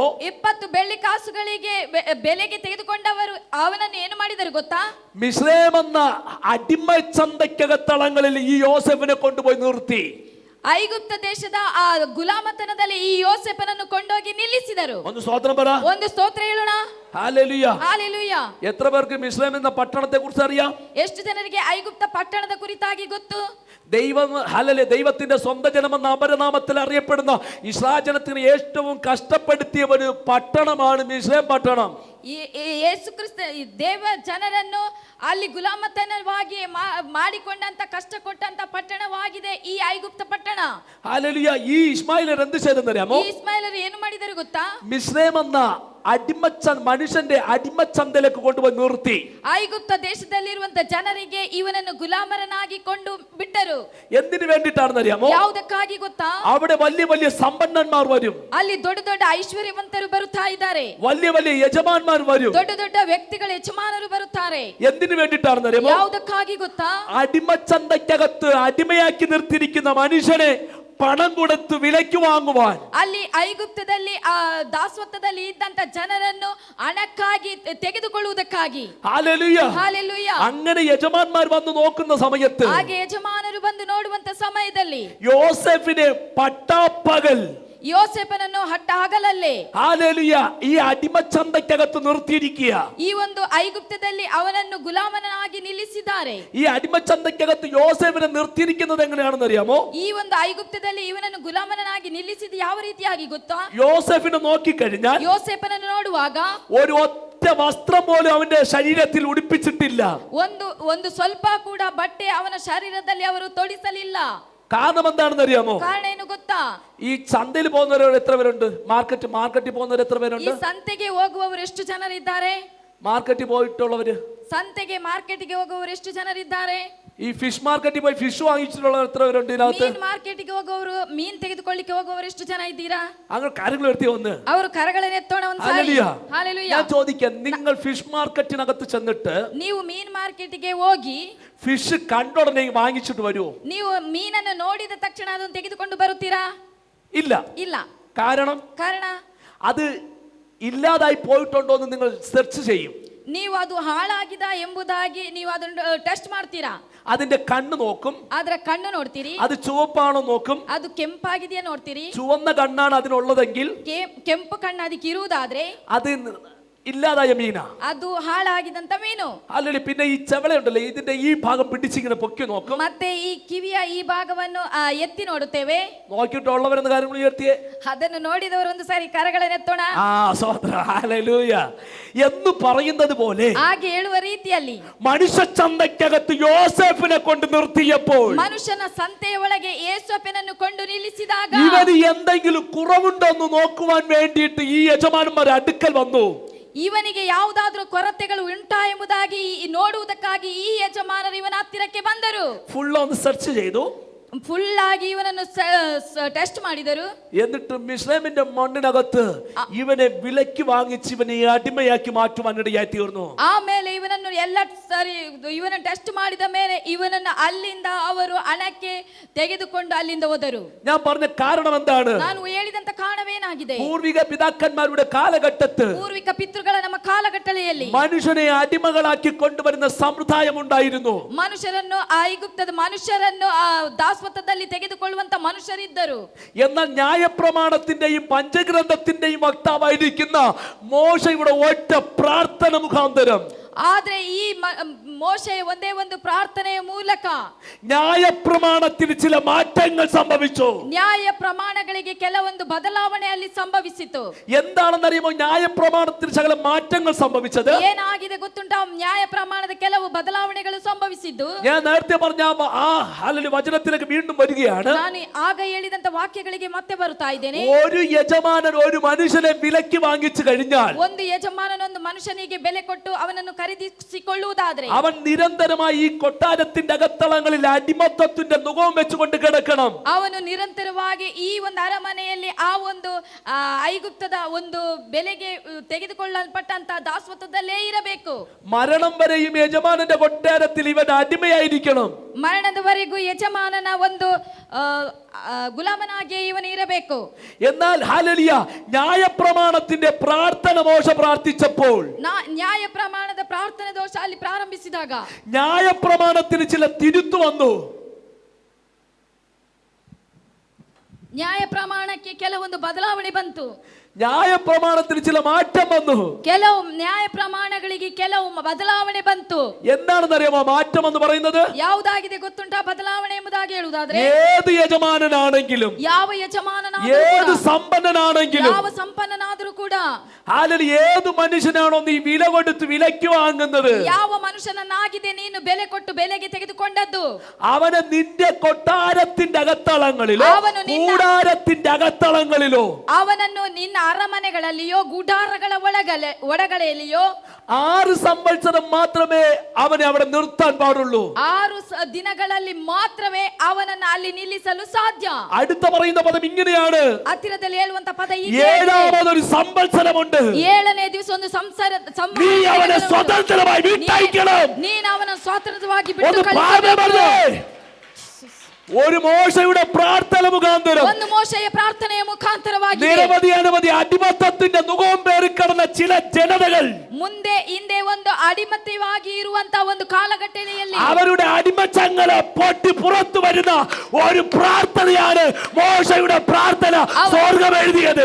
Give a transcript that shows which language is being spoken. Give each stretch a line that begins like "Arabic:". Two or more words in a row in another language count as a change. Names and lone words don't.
Kannada: 20 ಬೆಳ್ಳಿಕಾಸುಗಳಿಗೆ ಬೆಲೆಗೆ ತೆಗೆದುಕೊಂಡವರು ಅವನನ್ನು ಏನು ಮಾಡಿದರು ಗೊತ್ತಾ?
Malayalam: മിസ്രൈം എന്ന അടിമ ചന്തക്കകത്തളങ്ങളിൽ ഈ യോസേഫിനെ കൊണ്ടുപോയി നിർത്തി.
Kannada: ಐಗುಪ್ತ ದೇಶದ ಆ ಗುಲಾಮತನದಲ್ಲಿ ಈ ಯೋಸೇಫನನ್ನು ಕೊಂಡೋಗಿ ನಿಲ್ಲಿಸಿದರು. ಒಂದು ಸ್ತೋತ್ರ പറ. ಒಂದು ಸ್ತೋತ್ರ ಹೇಳೋಣ.
Malayalam: ഹല്ലേലൂയ.
Kannada: ಹಾಲೆಲೂಯ.
Malayalam: എത്ര പേർക്ക് മിസ്രൈം എന്ന പട്ടണത്തെ കുറിച്ച് അറിയാം?
Kannada: ಎಷ್ಟು ಜನರಿಗೆ ಐಗುಪ್ತ ಪಟ್ಟಣದ ಕುರಿತಾಗಿ ಗೊತ್ತು?
Malayalam: ദൈവം ഹല്ലേലൂയ, ദൈവത്തിന്റെ സ്വന്തം ജനമെന്ന അപരനാമത്തിൽ അറിയപ്പെടുന്ന ഇസ്രായേൽ ജനത്തിന് ഏറ്റവും കഷ്ടപ്പെടുത്തിയ ഒരു പട്ടണമാണ് മിസ്രൈം പട്ടണം.
Kannada: ಯೇಸು ಕ್ರಿಸ್ತ ಈ ದೇವ ಜನರನ್ನು ಅಲ್ಲಿ ಗುಲಾಮತನವಾಗಿ ಮಾಡಿಕೊಂಡಂತ ಕಷ್ಟ ಕೊಟ್ಟಂತ ಪಟ್ಟಣವಾಗಿದೆ ಈ ಐಗುಪ್ತ ಪಟ್ಟಣ.
Malayalam: ഹല്ലേലൂയ. ഈ ഇസ്മായിലർ എന്ത് ചെയ്തെന്നറിയാമോ?
Kannada: ಈ ಇಸ್ಮಾಯಿಲರು ಏನು ಮಾಡಿದರು ಗೊತ್ತಾ?
Malayalam: മിസ്രൈം എന്ന മനുഷ്യന്റെ അടിമച്ചന്തയിലേക്ക് കൊണ്ടുപോയി നിർത്തി.
Kannada: ಐಗುಪ್ತ ದೇಶದಲ್ಲಿರುವಂತ ಜನರಿಗೆ ಇವನನ್ನು ಗುಲಾಮರನಾಗಿ ಕೊಂಡು ಬಿಟ್ಟರು.
Malayalam: എന്തിനു വേണ്ടിയിട്ടാണെന്നറിയാമോ?
Kannada: ಯಾವುದಕ್ಕಾಗಿ ಗೊತ್ತಾ?
Malayalam: അവിടെ വലിയ വലിയ സമ്പന്നന്മാർ വരും,
Kannada: ಅಲ್ಲಿ ದೊಡ್ಡ ದೊಡ್ಡ ಐಶ್ವರ್ಯವಂತರು ಬರುತ್ತಾ ಇದ್ದಾರೆ,
Malayalam: വലിയ വലിയ യജമാന്മാർ വരും.
Kannada: ದೊಡ್ಡ ದೊಡ್ಡ ವ್ಯಕ್ತಿಗಳು ಯಜಮಾನರು ಬರುತ್ತಾರೆ.
Malayalam: എന്തിനു വേണ്ടിയിട്ടാണെന്നറിയാമോ?
Kannada: ಯಾವುದಕ್ಕಾಗಿ ಗೊತ್ತಾ?
Malayalam: അടിമച്ചന്തയ്ക്കകത്ത് അടിമയാക്കി നിർത്തിയിരിക്കുന്ന മനുഷ്യനെ പണം കൊടുത്ത് വിലയ്ക്ക് വാങ്ങുവാൻ.
Kannada: ಅಲ್ಲಿ ಐಗುಪ್ತದಲ್ಲಿ ಆ ದಾಸತ್ವದಲ್ಲಿ ಇದ್ದಂತ ಜನರನ್ನು ಹಣಕ್ಕಾಗಿ ತೆಗೆದುಕೊಳ್ಳುವುದಕ್ಕಾಗಿ.
Malayalam: ഹല്ലേലൂയ.
Kannada: ಹಾಲೆಲೂಯ.
Malayalam: അങ്ങനെ യജമാന്മാർ വന്ന് നോക്കുന്ന സമയത്ത്
Kannada: ಹಾಗೆ ಯಜಮಾನರು ಬಂದು ನೋಡುವಂತ ಸಮಯದಲ್ಲಿ
Malayalam: യോസേഫിനെ പട്ടാപ്പകൽ
Kannada: ಯೋಸೇಫನನ್ನು ಹಟ್ಟ ಹಗಲಲ್ಲೇ
Malayalam: ഹല്ലേലൂയ ഈ അടിമച്ചന്തയ്ക്കകത്ത് നിർത്തിയിരിക്കുക.
Kannada: ಈ ಒಂದು ಐಗುಪ್ತದಲ್ಲಿ ಅವನನ್ನು ಗುಲಾಮನಾಗಿ ನಿಲ್ಲಿಸಿದ್ದಾರೆ.
Malayalam: ഈ അടിമച്ചന്തയ്ക്കകത്ത് യോസേഫിനെ നിർത്തിയിരിക്കുന്നത് എങ്ങനെയാണെന്ന് അറിയാമോ?
Kannada: ಈ ಒಂದು ಐಗುಪ್ತದಲ್ಲಿ ಇವನನ್ನು ಗುಲಾಮನಾಗಿ ನಿಲ್ಲಿಸಿದ ಯಾವ ರೀತಿಯಾಗಿ ಗೊತ್ತಾ?
Malayalam: യോസേഫിനെ നോക്കിക്കഴിഞ്ഞാൽ
Kannada: ಯೋಸೇಫನನ್ನು ನೋಡುವಾಗ
Malayalam: ഒരു ഒറ്റ വസ്ത്രം പോലും അവന്റെ ശരീരത്തിൽ ഉടുപ്പിച്ചിട്ടില്ല.
Kannada: ಒಂದು ಸ್ವಲ್ಪ ಕೂಡ ಬಟ್ಟೆ ಅವನ ಶರೀರದಲ್ಲಿ ಅವರು ತೊಡಿಸಲಿಲ್ಲ.
Malayalam: കാരണം എന്താണെന്ന് അറിയാമോ?
Kannada: ಕಾರಣ ಏನು ಗೊತ್ತಾ?
Malayalam: ഈ ചന്തയിൽ പോകുന്നവർ എത്ര പേരുണ്ട്? മാർക്കറ്റിൽ പോകുന്നവർ എത്ര
Kannada: ಈ
Malayalam: പേരുണ്ട്?
Kannada: ಸಂತೆಗೆ ಹೋಗುವವರು ಎಷ್ಟು ಜನರಿದ್ದಾರೆ?
Malayalam: മാർക്കറ്റിൽ പോയിട്ടുള്ളവര്,
Kannada: ಸಂತೆಗೆ ಮಾರ್ಕೆಟ್ಗೆ ಹೋಗುವವರು ಎಷ್ಟು ಜನರಿದ್ದಾರೆ?
Malayalam: ഈ
English: fish market
Malayalam: പോയി ഫിഷ് വാങ്ങിച്ചിട്ടുള്ളവർ എത്ര പേരുണ്ട് ഇതിനകത്ത്?
Kannada: ಮೀನ್ ಮಾರ್ಕೆಟ್ಗೆ ಹೋಗುವವರು, ಮೀನ್ ತೆಗೆದುಕೊಳ್ಳಿಕ್ಕೆ ಹೋಗುವವರು ಎಷ್ಟು ಜನ ಇದ್ದೀರಾ?
Malayalam: അങ്ങനെ കാര്യങ്ങൾ എടുത്തി വന്ന്
Kannada: ಅವರು ಕರಗಳನ್ನು ಎತ್ತೋಣ ಒಂದು ಸಾರಿ.
Malayalam: ഹല്ലേലൂയ.
Kannada: ಹಾಲೆಲೂಯ.
Malayalam: ഞാൻ ചോദിക്കാം, നിങ്ങൾ
English: fish market
Malayalam: ചെന്നിട്ട്
Kannada: ನೀವು ಮೀನ್ ಮಾರ್ಕೆಟ್ಗೆ ಹೋಗಿ
Malayalam: ഫിഷ് കണ്ടുടനെ വാങ്ങിച്ചിട്ട് വരുമോ?
Kannada: ನೀವು ಮೀನನ್ನು ನೋಡಿದ ತಕ್ಷಣ ಅದನ್ನು ತೆಗೆದುಕೊಂಡು ಬರುತ್ತೀರಾ?
Malayalam: ഇല്ല.
Kannada: ಇಲ್ಲ. ಕಾರಣ
Malayalam: അത് ഇല്ലാതായി പോയിട്ടുണ്ടോ എന്ന് നിങ്ങൾ സെർച്ച് ചെയ്യും.
Kannada: ನೀವು ಅದು ಹಾಳಾಗಿದ ಎಂಬುದಾಗಿ ನೀವು ಅದನ್ನು ಟೆಸ್ಟ್ ಮಾಡ್ತೀರಾ.
Malayalam: അതിന്റെ കണ്ണ് നോക്കും,
Kannada: ಅದರ ಕಣ್ಣು ನೋಡ್ತೀರಿ,
Malayalam: അത് ചുവപ്പാണോ നോക്കും.
Kannada: ಅದು ಕೆಂಪಾಗಿದೆಯಾ ನೋಡ್ತೀರಿ.
Malayalam: ചുവന്ന കണ്ണാണ് അതിനുള്ളതെങ്കിൽ
Kannada: ಕೆಂಪು ಕಣ್ಣು ಅದಕ್ಕೆ ಇರುವುದಾದ್ರೆ
Malayalam: അത് ഇല്ലാതായ മീനാ,
Kannada: ಅದು ಹಾಳಾಗಿದಂತ ಮೀನು.
Malayalam: അല്ലെങ്കിൽ പിന്നെ ഈ ചെവളയുണ്ടല്ലോ, ഇതിന്റെ ഈ ഭാഗം പിടിച്ചിങ്ങനെ പൊക്കി നോക്കും.
Kannada: ಮತ್ತೆ ಈ ಕಿವಿಯ ಈ ಭಾಗವನ್ನು ಎತ್ತಿ ನೋಡುತ್ತೇವೆ.
Malayalam: നോക്കിയിട്ടുള്ളവരെന്ന് കാര്യങ്ങൾ ഉയർത്തിയേ.
Kannada: ಅದನ್ನು ನೋಡಿದವರು ಒಂದು ಸಾರಿ ಕರಗಳನ್ನು ಎತ್ತೋಣ.
Malayalam: സ്വതന്ത്ര ഹല്ലേലൂയ എന്ന് പറയുന്നത് പോലെ
Kannada: ಹಾಗೆ ಹೇಳುವ ರೀತಿಯಲ್ಲಿ
Malayalam: മനുഷ്യ ചന്തയ്ക്കകത്ത് യോസേഫിനെ കൊണ്ട് നിർത്തിയപ്പോൾ
Kannada: ಮನುಷ್ಯನ ಸಂತೆಯ ಒಳಗೆ ಯೇಸೋಫನನ್ನು ಕೊಂಡು ನಿಲ್ಲಿಸಿದಾಗ
Malayalam: ഇവന് എന്തെങ്കിലും കുറവുണ്ടോ എന്ന് നോക്കുവാൻ വേണ്ടിയിട്ട് ഈ യജമാനന്മാർ അടുക്കൽ വന്നു.
Kannada: ಇವನಿಗೆ ಯಾವುದಾದ್ರೂ ಕೊರತೆಗಳು ಉಂಟಾ ಎಂಬುದಾಗಿ ನೋಡುವುದಕ್ಕಾಗಿ ಈ ಯಜಮಾನರು ಇವನ ಹತ್ತಿರಕ್ಕೆ ಬಂದರು.
Malayalam: ഫുൾ ഒന്ന് സെർച്ച് ചെയ്തു,
Kannada: ಫುಲ್ ಆಗಿ ಇವನನ್ನು ಟೆಸ್ಟ್ ಮಾಡಿದರು.
Malayalam: എന്നിട്ട് മിസ്രൈമിന്റെ മണ്ണിനകത്ത് ഇവനെ വിലയ്ക്ക് വാങ്ങിച്ച് ഇവനെ അടിമയാക്കി മാറ്റുവാൻ ഇടയായി തീർന്നു.
Kannada: ಆಮೇಲೆ ಇವನನ್ನು ಎಲ್ಲ ಸರಿ ಇವನನ್ನು ಟೆಸ್ಟ್ ಮಾಡಿದ ಮೇಲೆ ಇವನನ್ನು ಅಲ್ಲಿಂದ ಅವರು ಹಣಕ್ಕೆ ತೆಗೆದುಕೊಂಡು ಅಲ್ಲಿಂದ ಹೋದರು.
Malayalam: ഞാൻ പറഞ്ഞ കാരണം എന്താണ്?
Kannada: ನಾನು ಹೇಳಿದಂತ ಕಾರಣವೇನಾಗಿದೆ?
Malayalam: പൂർവിക പിതാക്കന്മാരുടെ കാലഘട്ടത്ത്
Kannada: ಪೂರ್ವಿಕ ಪಿತೃಗಳ ನಮ್ಮ ಕಾಲಘಟ್ಟದಲ್ಲಿ
Malayalam: മനുഷ്യനെ അടിമകളാക്കി കൊണ്ടുവരുന്ന സമ്പ്രദായം ഉണ്ടായിരുന്നു.
Kannada: ಮನುಷ್ಯರನ್ನು ಐಗುಪ್ತದ ಮನುಷ್ಯರನ್ನು ದಾಸತ್ವದಲ್ಲಿ ತೆಗೆದುಕೊಳ್ಳುವಂತ ಮನುಷ್ಯರಿದ್ದರು.
Malayalam: എന്നാൽ ന്യായപ്രമാണത്തിന്റെയും പഞ്ചഗ്രന്ഥത്തിന്റെയും വക്താവായിരിക്കുന്ന മോശ ഇവിടെ ഒറ്റ പ്രാർത്ഥന മുഖാന്തരം,
Kannada: ಆದ್ರೆ ಈ ಮೋಶೆಯ ಒಂದೇ ಒಂದು ಪ್ರಾರ್ಥನೆಯ ಮೂಲಕ
Malayalam: ന്യായപ്രമാണത്തിൽ ചില മാറ്റങ്ങൾ സംഭവിച്ചു.
Kannada: ನ್ಯಾಯ ಪ್ರಮಾಣಗಳಿಗೆ ಕೆಲವೊಂದು ಬದಲಾವಣೆ ಅಲ್ಲಿ ಸಂಭವಿಸಿತು.
Malayalam: എന്താണെന്നറിയുമോ ന്യായപ്രമാണത്തിൽ ചില മാറ്റങ്ങൾ സംഭവിച്ചത്?
Kannada: ಏನಾಗಿದೆ ಗೊತ್ತುಂಟಾ? ನ್ಯಾಯ ಪ್ರಮಾಣದ ಕೆಲವು ಬದಲಾವಣೆಗಳು ಸಂಭವಿಸಿದ್ದು.
Malayalam: ഞാൻ നേരത്തെ പറഞ്ഞ ആ വചനത്തിലേക്ക് വീണ്ടും വരികയാണ്.
Kannada: ನಾನು ಆಗ ಹೇಳಿದಂತ ವಾಕ್ಯಗಳಿಗೆ ಮತ್ತೆ ಬರುತ್ತಾ ಇದ್ದೇನೆ.
Malayalam: ഒരു യജമാനൻ ഒരു മനുഷ്യനെ വിലയ്ക്ക് വാങ്ങിച്ചു കഴിഞ്ഞാൽ,
Kannada: ಒಂದು ಯಜಮಾನನೊಂದು ಮನುಷ್ಯನಿಗೆ ಬೆಲೆ ಕೊಟ್ಟು ಅವನನ್ನು ಖರೀದಿಸಿಕೊಳ್ಳುವುದಾದ್ರೆ
Malayalam: അവൻ നിരന്തരമായി ഈ കൊട്ടാരത്തിന്റെ അകത്തളങ്ങളിൽ അടിമത്തത്തിന്റെ നുകവും വെച്ചുകൊണ്ട് കിടക്കണം.
Kannada: ಅವನು ನಿರಂತರವಾಗಿ ಈ ಒಂದು ಅರಮನೆಯಲ್ಲಿ ಆ ಒಂದು ಐಗುಪ್ತದ ಒಂದು ಬೆಲೆಗೆ ತೆಗೆದುಕೊಳ್ಳಲ್ಪಟ್ಟಂತ ದಾಸತ್ವದಲ್ಲೇ ಇರಬೇಕು.
Malayalam: മരണം വരെയും യജമാനന്റെ കൊട്ടാരത്തിൽ ഇവൻ അടിമയായിരിക്കണം.
Kannada: ಮರಣದವರೆಗೂ ಯಜಮಾನನ ಒಂದು ಗುಲಾಮನಾಗಿ ಇವನು ಇರಬೇಕು.
Malayalam: എന്നാൽ ഹല്ലേലൂയ ന്യായപ്രമാണത്തിന്റെ പ്രാർത്ഥന മോശ പ്രാർത്ഥിച്ചപ്പോൾ,
Kannada: ನ್ಯಾಯ ಪ್ರಮಾಣದ ಪ್ರಾರ್ಥನೆ ದೋಷ ಅಲ್ಲಿ ಪ್ರಾರಂಭಿಸಿದಾಗ
Malayalam: ന്യായപ്രമാണത്തിന് ചില തിരുത്തു വന്നു.
Kannada: ನ್ಯಾಯ ಪ್ರಮಾಣಕ್ಕೆ ಕೆಲವೊಂದು ಬದಲಾವಣೆ ಬಂತು.
Malayalam: ನ್ಯಾಯ ಪ್ರಮಾಣത്തിൽ ചില മാറ്റം വന്നു.
Kannada: ಕೆಲವು ನ್ಯಾಯ ಪ್ರಮಾಣಗಳಿಗೆ ಕೆಲವು ಬದಲಾವಣೆ ಬಂತು.
Malayalam: എന്താണെന്നറിയാമോ മാറ്റം എന്ന് പറയുന്നത്?
Kannada: ಯಾವುದಾಗಿದೆ ಗೊತ್ತುಂಟಾ ಬದಲಾವಣೆ ಎಂಬುದಾಗಿ ಹೇಳುವುದಾದ್ರೆ?
Malayalam: ഏത് യജമാനനാണെങ്കിലും,
Kannada: ಯಾವ ಯಜಮಾನನಾದರೂ
Malayalam: ഏത്
Kannada: ಕೂಡ,
Malayalam: സമ്പന്നനാണെങ്കിലും,
Kannada: ಯಾವ ಸಂಪನ್ನನಾದರೂ ಕೂಡ,
Malayalam: അല്ലെങ്കിൽ ഏത് മനുഷ്യനാണോ നീ വില കൊടുത്ത് വിലയ്ക്ക് വാങ്ങുന്നത്,
Kannada: ಯಾವ ಮನುಷ್ಯನನ್ನಾಗಿದೆ ನೀನು ಬೆಲೆ ಕೊಟ್ಟು ಬೆಲೆಗೆ ತೆಗೆದುಕೊಂಡದ್ದು,
Malayalam: അവനെ നിന്റെ കൊട്ടാരത്തിന്റെ അകത്തളങ്ങളിലോ
Kannada: അവನು ನಿನ್ನ-
Malayalam: കൂടാരത്തിന്റെ അകത്തളങ്ങളിലോ
Kannada: ಅವನನ್ನು ನಿನ್ನ ಅರಮನೆಗಳಲ್ಲಿಯೋ ಗುಡಾರಗಳ ಒಳಗಳೆಯಲ್ಲಿಯೋ
Malayalam: 6 സംവത്സരം മാത്രമേ അവനെ അവിടെ നിർത്താൻ പാടുള്ളൂ.
Kannada: 6 ದಿನಗಳಲ್ಲಿ ಮಾತ್ರವೇ ಅವನನ್ನು ಅಲ್ಲಿ ನಿಲ್ಲಿಸಲು ಸಾಧ್ಯ.
Malayalam: അടുത്ത പറയുന്ന പദം ഇങ്ങനെയാണ്,
Kannada: ಹತ್ತಿರದಲ್ಲಿ ಹೇಳುವಂತ ಪದ ಹೀಗೆ,
Malayalam: ഏഴാമതൊരു സംവത്സരമുണ്ട്,
Kannada: 7ನೇ ದಿವಸ ಒಂದು
Malayalam: നീ അവനെ സ്വതന്ത്രമായി വിട്ടയക്കണം.
Kannada: ನೀನು ಅವನ ಸ್ವಾತಂತ್ರ್ಯವಾಗಿ
Malayalam: ഒന്ന്
Kannada: ಬಿಟ್ಟು
Malayalam: പാപം
Kannada: ಕಳಿಸಬೇಕು.
Malayalam: പറഞ്ഞേ. ഒരു മോശയുടെ പ്രാർത്ഥന മുഖാന്തരം
Kannada: ಒಂದು ಮೋಶೆಯ ಪ್ರಾರ್ಥನೆಯ ಮುಖಾಂತರವಾಗಿ
Malayalam: നിരവധി അനവധി അടിമത്തത്തിന്റെ മുഖം പേറിക്കിടന്ന ചില ജനതകൾ
Kannada: ಮುಂದೆ ಹಿಂದೆ ಒಂದು ಅಡಿಮತ್ತವಾಗಿ ಇರುವಂತ ಒಂದು ಕಾಲಘಟ್ಟದಲ್ಲಿ
Malayalam: അവരുടെ അടിമച്ചങ്ങല പൊട്ടി പുറത്തു വരുന്ന ഒരു പ്രാർത്ഥനയാണ് മോശയുടെ പ്രാർത്ഥന സ്വർഗ്ഗം എഴുതിയത്.